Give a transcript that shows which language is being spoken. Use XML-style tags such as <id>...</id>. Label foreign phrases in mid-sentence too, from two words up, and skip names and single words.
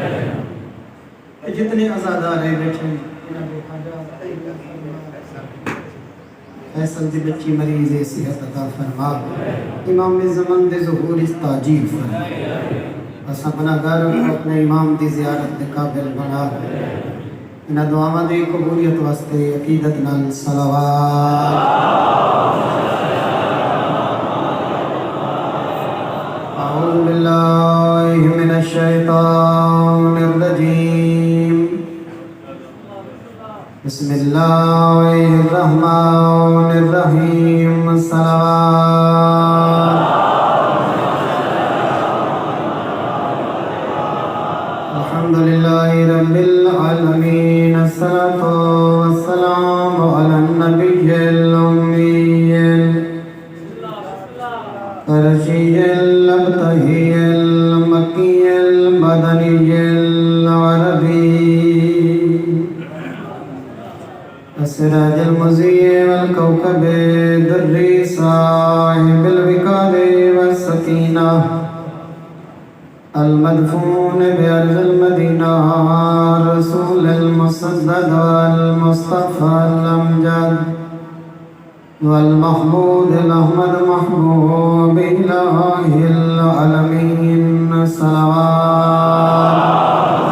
<pa>جتنے عزادار ہیں بیٹھے فیصل دی بچی مریض صحت عطا فرما، امام زمان دے ظہور تاجیل فرما، بس اپنا گھر اپنے امام دی زیارت دے قابل بنا۔ انہاں دعاواں دی قبولیت واسطے عقیدت نال صلوات۔</pa> <ar>اعوذ باللہ من الشیطان الرجیم، بسم اللہ الرحمن الرحیم، صلوات۔ الحمدللہ رب العالمین، الصلاة والسلام علی النبی الأمی القرشی الابتہی المکی المدنی العربی السراج المضيء والكوكب الدري صاحب الوقار والسكينة المدفون بأرض المدينة رسول المسدد والمصطفى الأمجد والمحمود الأحمد محبوب إله العالمين، صلوات</ar>